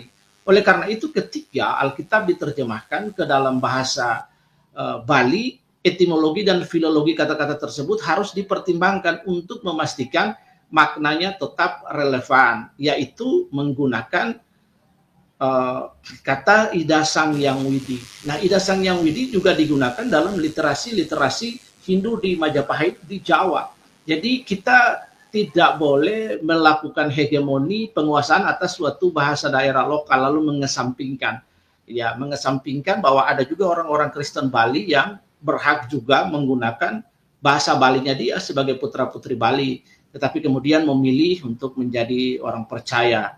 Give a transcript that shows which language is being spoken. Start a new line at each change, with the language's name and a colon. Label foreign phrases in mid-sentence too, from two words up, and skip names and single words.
Indonesian: Oleh karena itu ketika Alkitab diterjemahkan ke dalam bahasa Bali, etimologi dan filologi kata-kata tersebut harus dipertimbangkan untuk memastikan maknanya tetap relevan, yaitu menggunakan kata Ida Sang Hyang Widi. Nah, Ida Sang Hyang Widi juga digunakan dalam literasi Hindu di Majapahit di Jawa. Jadi kita tidak boleh melakukan hegemoni penguasaan atas suatu bahasa daerah lokal lalu mengesampingkan bahwa ada juga orang-orang Kristen Bali yang berhak juga menggunakan bahasa Balinya dia sebagai putra-putri Bali, tetapi kemudian memilih untuk menjadi orang percaya.